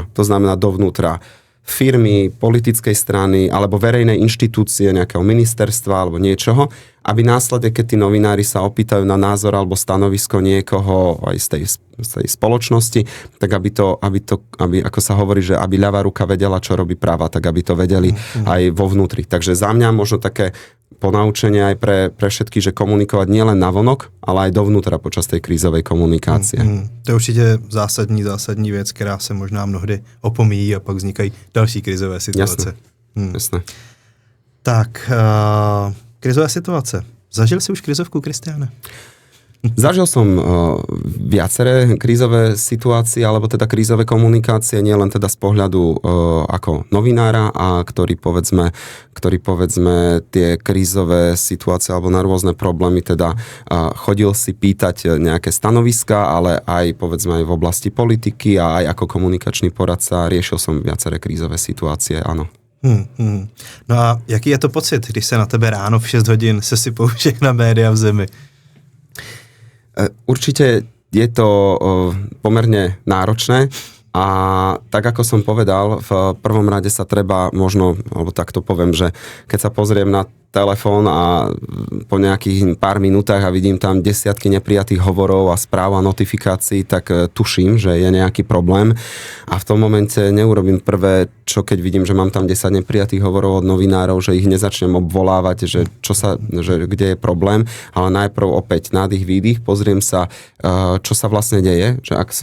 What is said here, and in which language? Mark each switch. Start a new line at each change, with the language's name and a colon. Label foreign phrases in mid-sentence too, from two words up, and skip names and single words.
Slovak: To znamená dovnútra firmy, politickej strany alebo verejnej inštitúcie, nejakého ministerstva alebo niečoho, aby následne, keď tí novinári sa opýtajú na názor alebo stanovisko niekoho aj z tej spoločnosti, tak aby ako sa hovorí, že aby ľavá ruka vedela, čo robí práva, tak aby to vedeli aj vo vnútri. Takže za mňa možno také ponaučenie aj pre všetky, že komunikovať nielen navonok, ale aj dovnútra počas tej krízovej komunikácie.
Czech: To je určitě zásadní věc, která se možná mnohdy opomíjí a pak vznikají další krizové situace. Jasné. Tak, krizové situace. Zažil si už krizovku, Kristiáne?
Slovak: Zažil som viaceré krízové situácie, alebo teda krízové komunikácie, nie len teda z pohľadu ako novinára, a ktorý povedzme tie krízové situácie alebo na rôzne problémy teda chodil si pýtať nejaké stanoviska, ale aj povedzme aj v oblasti politiky a aj ako komunikačný poradca riešil som viaceré krízové situácie, áno.
Czech: No a jaký je to pocit, když se na tebe ráno v 6 hodin sesypou všechna média v zemi?
Slovak: Určite je to pomerne náročné a tak ako som povedal, v prvom rade sa treba možno, alebo tak to poviem, že keď sa pozriem na telefón a po nejakých pár minútach a vidím tam desiatky neprijatých hovorov a správ a notifikácií, tak tuším, že je nejaký problém a v tom momente neurobím prvé, čo keď vidím, že mám tam 10 neprijatých hovorov od novinárov, že ich nezačnem obvolávať, že kde je problém, ale najprv opäť nádych, výdych, pozriem sa, čo sa vlastne deje, že